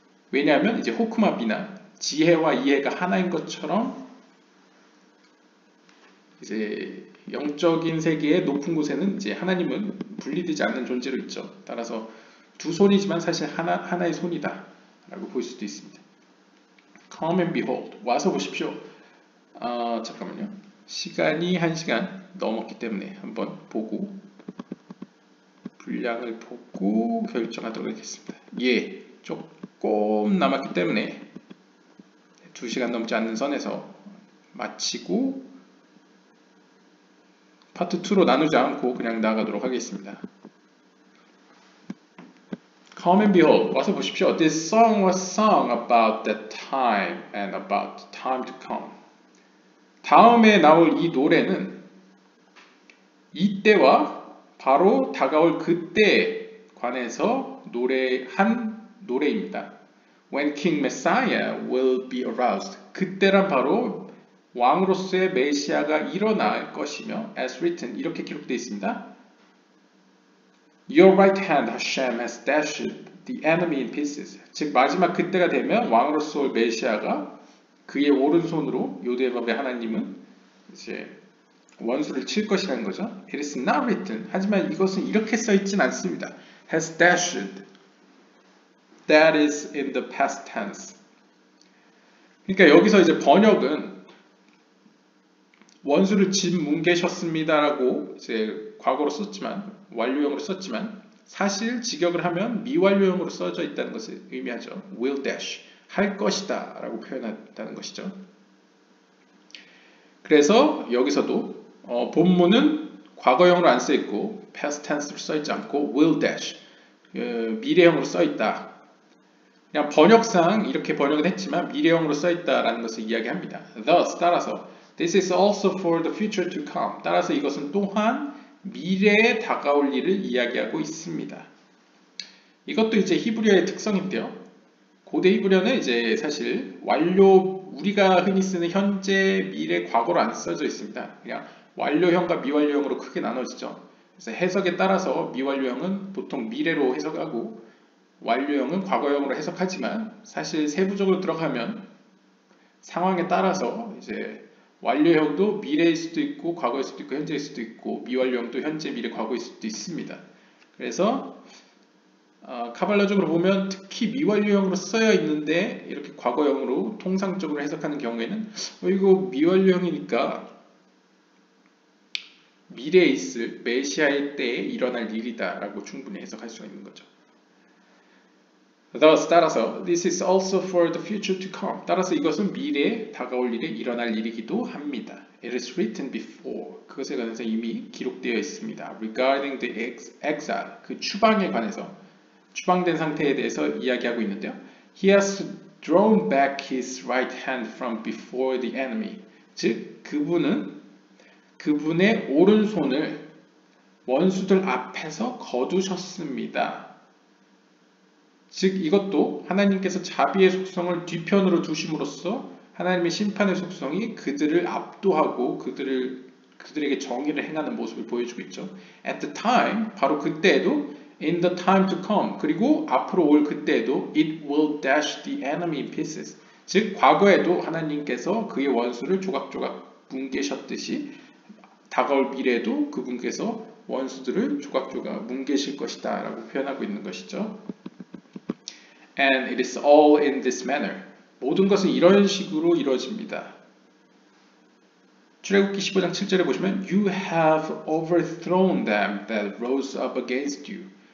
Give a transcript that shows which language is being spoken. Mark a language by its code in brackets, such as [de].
[ko] 왜냐하면 이제 호크마 비나 지혜와 이해가 하나인 것처럼 이제 영적인 세계의 높은 곳에는 이제 하나님은 분리되지 않는 존재로 있죠. 따라서 두 손이지만 사실 하나의 손이다 라고 볼 수도 있습니다. [en] Come and behold, [ko] 와서 보십시오. 잠깐만요. 시간이 1시간 넘었기 때문에 한번 보고 분량을 보고 결정하도록 하겠습니다. 예, 조금 남았기 때문에 2시간 넘지 않는 선에서 마치고 파트 2로 나누지 않고 그냥 나가도록 하겠습니다. [en] Come and behold, [ko] 와서 보십시오. [en] This song was sung about that time and about the time to come. [ko] 다음에 나올 이 노래는 이때와 바로 다가올 그때에 관해서 노래한 노래입니다. [en] When King Messiah will be aroused. [ko] 그때란 바로 왕으로서의 메시아가 일어날 것이며, [en] as written, [ko] 이렇게 기록되어 있습니다. [en] Your right hand, Hashem, has dashed the enemy in pieces. [ko] 즉 마지막 그때가 되면 왕으로서 올 메시아가 그의 오른손으로 요드의 밥의 하나님은 이제 원수를 칠 것이라는 거죠. [en] It is not written. [ko] 하지만 이것은 이렇게 써있진 않습니다. [en] Has dashed. That is in the past tense. [ko] 그러니까 여기서 이제 번역은 원수를 짓뭉개셨습니다라고 이제 과거로 썼지만, 완료형으로 썼지만 사실 직역을 하면 미완료형으로 써져 있다는 것을 의미하죠. [en] Will dash. [ko] 할 것이다 라고 표현했다는 것이죠. 그래서 여기서도 본문은 과거형으로 안 써있고 past tense로 써있지 않고 [en] will dash, [ko] 미래형으로 써있다. 그냥 번역상 이렇게 번역은 했지만 미래형으로 써있다라는 것을 이야기합니다. [en] Thus, 따라서 this is also for the future to come. [ko] 따라서 이것은 또한 미래에 다가올 일을 이야기하고 있습니다. 이것도 이제 히브리어의 특성인데요. 고대 히브리어는 이제 사실 우리가 흔히 쓰는 현재, 미래, 과거로 안 써져 있습니다. 그냥 완료형과 미완료형으로 크게 나눠지죠. 그래서 해석에 따라서 미완료형은 보통 미래로 해석하고 완료형은 과거형으로 해석하지만, 사실 세부적으로 들어가면 상황에 따라서 이제 완료형도 미래일 수도 있고 과거일 수도 있고 현재일 수도 있고, 미완료형도 현재, 미래, 과거일 수도 있습니다. 그래서 카발라적으로 보면 특히 미완료형으로 쓰여 있는데 이렇게 과거형으로 통상적으로 해석하는 경우에는 이거 미완료형이니까 미래에 있을 메시아의 때에 일어날 일이다 라고 충분히 해석할 수가 있는 거죠. [en] Thus, 따라서 this is also for the future to come. [ko] 따라서 이것은 미래에 다가올 일에 일어날 일이기도 합니다. [en] It is written before. [ko] 그것에 관해서 이미 기록되어 있습니다. [en] Regarding the exile. [ko] 그 추방에 관해서, 추방된 상태에 대해서 이야기하고 있는데요. [en] He has drawn back his right hand from before the enemy. [ko] 즉 그분은 그분의 오른손을 원수들 앞에서 거두셨습니다. 즉 이것도 하나님께서 자비의 속성을 뒤편으로 두심으로써 하나님의 심판의 속성이 그들을 압도하고 그들에게 정의를 행하는 모습을 보여주고 있죠. [en] At the time, [ko] 바로 그때에도 [en] in the time to come, [ko] 그리고 앞으로 올 그때에도 [en] it will dash the enemy in pieces. [ko] 즉 과거에도 하나님께서 그의 원수를 조각조각 뭉개셨듯이 다가올 미래에도 그분께서 원수들을 조각조각 뭉개실 것이다 라고 표현하고 있는 것이죠. [en] And it is all in this manner. [ko] 모든 것은 이런 식으로 이루어집니다. 출애굽기 15장 7절에 보시면 [en] You have overthrown them that rose up against you.